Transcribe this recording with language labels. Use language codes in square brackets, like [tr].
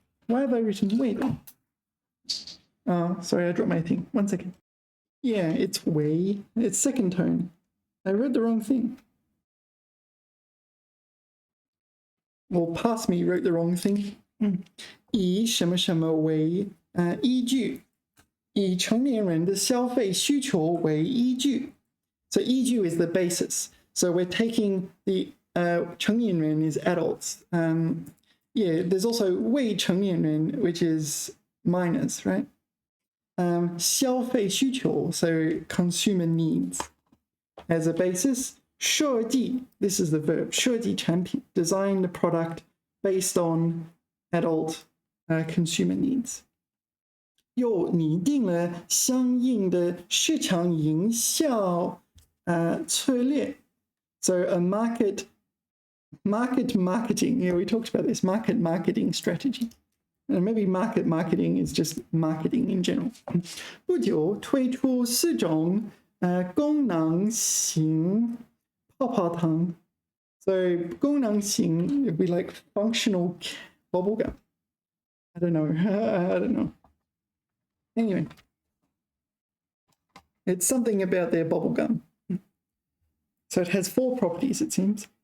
[en] Why have I written way then? Sorry, I dropped my thing. 1 second. Yeah, it's way. It's second tone. I read the wrong thing. Well, past me wrote the wrong thing. [zh] 以什么什么为依据。以成年人的消费需求为依据。 [en] So 依据 is the basis. So we're taking the 成年人 is adults. Yeah, there's also 未成年人 which is minors, right? [zh] 消费需求 [en] so consumer needs as a basis. 设计 this is the verb. [zh] 设计产品 [en] design the product based on adult consumer needs. [zh] 又拟定了相应的市场营销策略。 [en] So a marketing, yeah, we talked about this, marketing strategy. And maybe marketing is just marketing in general. [zh] 不久推出4种功能型泡泡糖。 [en] So 功能型 would be like functional bubble gum. I don't know. Anyway, it's something about their bubble gum. So it has 4 properties, it seems.